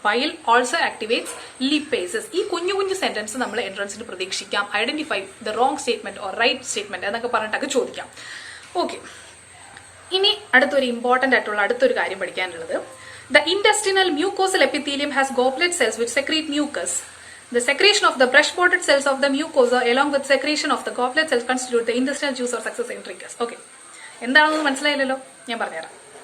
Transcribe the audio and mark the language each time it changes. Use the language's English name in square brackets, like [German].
[English] Bile also activates lipases. [Malayalam] ഈ കുഞ്ഞു sentence നമ്മൾ എൻട്രൻസിന് പ്രതീക്ഷിക്കാം. [English] identify the wrong statement or right statement [Malayalam] എന്നൊക്കെ പറഞ്ഞിട്ടൊക്കെ ചോദിക്കാം. [English] okay, [Malayalam] ഇനി അടുത്തൊരു ഇമ്പോർട്ടന്റ് ആയിട്ടുള്ള അടുത്തൊരു കാര്യം പഠിക്കാനുള്ളത്, [English] The intestinal mucosal epithelium has goblet cells which secrete mucus. The secretion of the brush-bordered cells of the mucosa along with secretion of the goblet cells constitute the intestinal juice or succus entericus. [Malayalam] Okay, എന്താണെന്ന് മനസ്സിലായില്ലല്ലോ, ഞാൻ പറഞ്ഞുതരാം.